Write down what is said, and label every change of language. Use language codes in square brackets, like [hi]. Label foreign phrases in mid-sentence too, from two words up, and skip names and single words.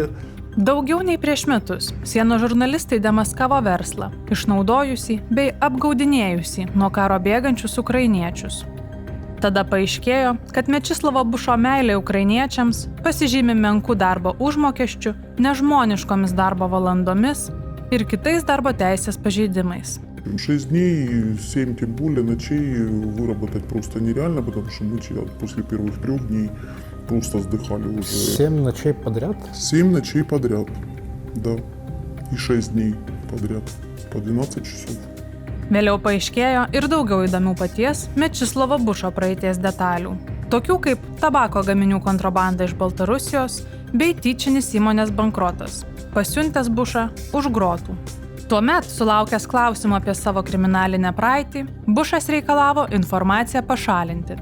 [lt] Daugiau nei prieš metus sienos žurnalistai demaskavo verslą, išnaudojusį bei apgaudinėjusį nuo karo bėgančius ukrainiečius. Tada paaiškėjo, kad Mečislovo Bušo meilė ukrainiečiams pasižymi menkų darbo užmokesčių, nežmoniškomis darbo valandomis ir kitais darbo teisės pažeidимais. [ru] 6 дней, 7 тем более ночей выработать просто нереально, потому что мы после первых 3 дней просто сдыхали уже. 7 ночей подряд? 7 ночей подряд, да. И 6 дней подряд, по 12 часов. [lt] Vėliau paaiškėjo ir daugiau įdomių paties Mečislovo Bušo praeities detalių, tokių kaip tabako gaminių kontrabanda iš Baltarusijos bei tyčinis įmonės bankrotas, pasiuntęs Bušą už grotų. Tuomet, sulaukęs klausimo apie savo kriminalinę praeitį, Bušas reikalavo informaciją pašalinti.